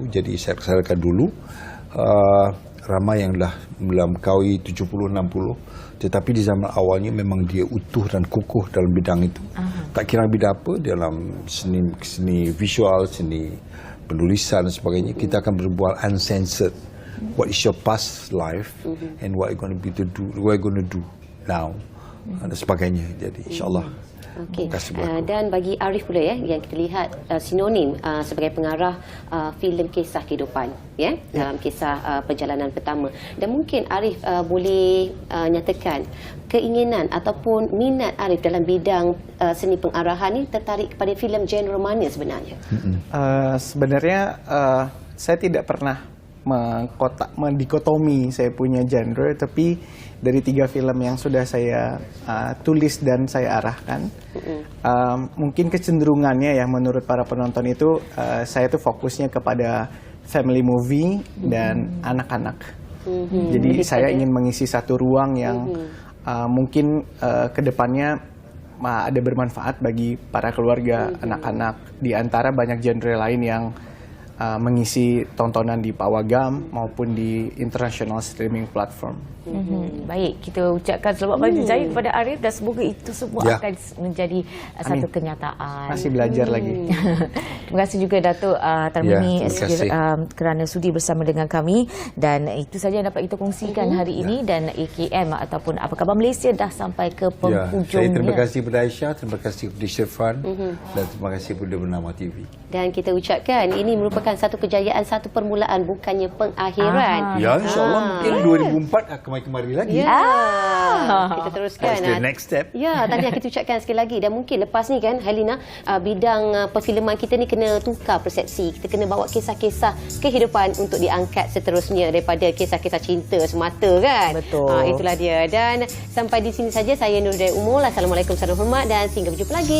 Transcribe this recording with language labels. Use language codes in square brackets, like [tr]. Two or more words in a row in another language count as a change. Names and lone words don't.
[ms] Jadi saya laksanakan dulu. Ramai yang dah melampaui 70-60, tetapi di zaman awalnya memang dia utuh dan kukuh dalam bidang itu. Tak kira bidang apa, dalam seni visual, seni penulisan dan sebagainya, kita akan berbual uncensored. [en] What is your past life and what you going to do now, [ms] dan sebagainya. Jadi insyaAllah. Dan bagi Arif pula ya, yang kita lihat sinonim sebagai pengarah filem kisah kehidupan ya, dalam kisah perjalanan pertama. Dan mungkin Arif boleh nyatakan keinginan ataupun minat Arif dalam bidang seni pengarahan ni tertarik kepada filem genre mana sebenarnya? [id] Sebenarnya saya tidak pernah mendikotomi saya punya genre, tapi dari 3 filem yang sudah saya tulis dan saya arahkan, mungkin kecenderungannya ya menurut para penonton itu saya tuh fokusnya kepada [en] family movie [id] dan anak-anak. Jadi saya ingin mengisi satu ruang yang mungkin kedepannya ada bermanfaat bagi para keluarga, anak-anak, di antara banyak genre lain yang mengisi tontonan di Pawagam maupun di [en] international streaming platform. [ms] Baik, kita ucapkan selamat pagi jaya kepada Arif dan semoga itu semua akan menjadi satu kenyataan. Masih belajar lagi. Terima kasih juga Datuk Tarmini kerana sudi bersama dengan kami, dan itu saja yang dapat kita kongsikan hari ini. Dan AKM ataupun Apa Khabar Malaysia dah sampai ke penghujungnya. Saya terima kasih kepada Aisyah, terima kasih kepada Syirfan, dan terima kasih kepada Bernama TV. Dan kita ucapkan ini merupakan satu kejayaan, satu permulaan, bukannya pengakhiran. Ya, insyaAllah mungkin 2004 akan kemari lagi. Kita teruskan. [en] That's the next step. [ms] Ya, tadi kita ucapkan sekali lagi. Dan mungkin lepas ni kan, Helena, bidang perfilman kita ni kena tukar persepsi. Kita kena bawa kisah-kisah kehidupan untuk diangkat seterusnya daripada kisah-kisah cinta semata kan. Betul. Itulah dia. Dan sampai di sini saja saya Nur Hidayah Umul. [ar] السلام عليكم ورحمة الله وبركاته [ms] dan sehingga berjumpa lagi.